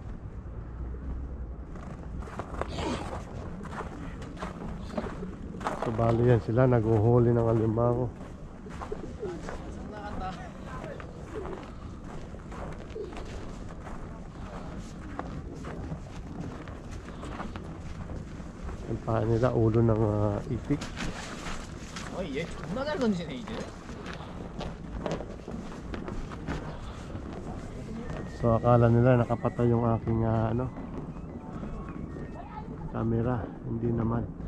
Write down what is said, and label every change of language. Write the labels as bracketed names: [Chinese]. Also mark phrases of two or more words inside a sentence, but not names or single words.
[Filipino] So bali yan sila, naghuhuli ng alimango. Ang paa nila, ulo ng itik. Ay, [Korean] 존나 잘 던지네 이제. [Filipino] So akala nila nakapatay yung aking camera, hindi naman.